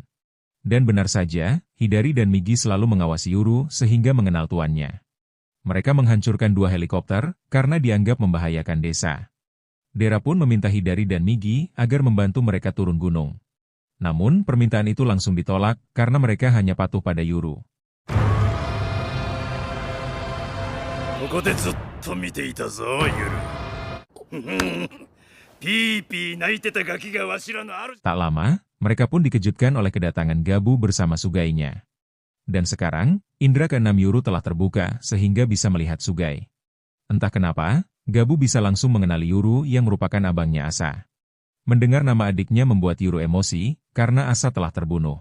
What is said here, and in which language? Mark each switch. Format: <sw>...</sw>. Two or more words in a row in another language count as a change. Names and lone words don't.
<id>Dan benar saja, Hidari dan Migi selalu mengawasi Yuru sehingga mengenal tuannya. Mereka menghancurkan 2 helikopter karena dianggap membahayakan desa. Dera pun meminta Hidari dan Migi agar membantu mereka turun gunung. Namun, permintaan itu langsung ditolak karena mereka hanya patuh pada Yuru.</id> <ja>ここでずっと見ていたぞユルピーピー泣いてたガキがわしらの主</ja> <id>Tak lama, mereka pun dikejutkan oleh kedatangan Gabu bersama Sugainya. Dan sekarang, indera keenam Yuru telah terbuka sehingga bisa melihat Sugai. Entah kenapa, Gabu bisa langsung mengenali Yuru yang merupakan abangnya Asa. Mendengar nama adiknya membuat Yuru emosi karena Asa telah terbunuh.</id>